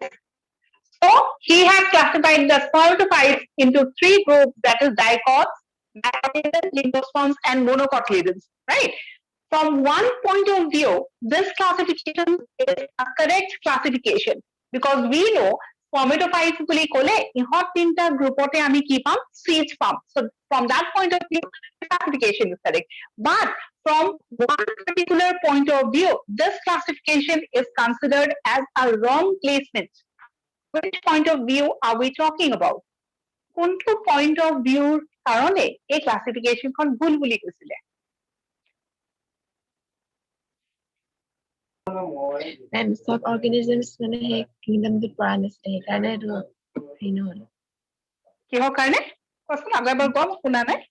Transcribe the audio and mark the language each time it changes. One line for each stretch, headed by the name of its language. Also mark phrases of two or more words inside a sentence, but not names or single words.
English: So he has classified the spermatophytes into three groups, that is dicots, dicotyledons, gymnosperms, and monocotyledons. Right? From one point of view, this classification is a correct classification because we know spermatophytes
Assamese: বুলি ক'লে ইহত তিনটা গ্ৰুপতে আমি কি পাম?
English: Seeds পাম. So from that point of view, classification is correct. But from one particular point of view, this classification is considered as a wrong placement. Which point of view are we talking about?
Assamese: কোনটো
English: point of view
Assamese: কাৰণে এই classification খন ভুল বুলি কৈছিলে? চব অৰ্গেনিজমছ মানে সেই কিংডমটোত পৰা নাছিলে সেইকাৰণে এইটো হেৰি নহ'ল কিহৰ কাৰণে? কোৱাচোন আকৌ এবাৰ কোৱা, মই শুনা নাই।